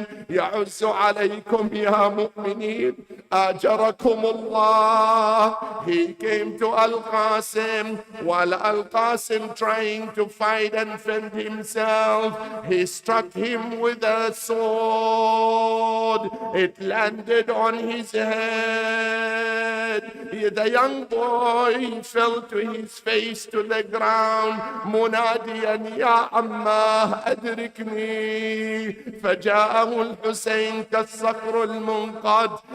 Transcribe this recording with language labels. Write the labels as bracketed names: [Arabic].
[Arabic] يعز عليكم يا مؤمنين أجركم الله. [English] He came to Al-Qassim. While Al-Qassim trying to fight and defend himself, he struck him with a sword. It landed on his head. The young boy fell to his face to the ground [Arabic] مناديا يا عماه أدركني. فجاءه الحسين كالصقر المنقض.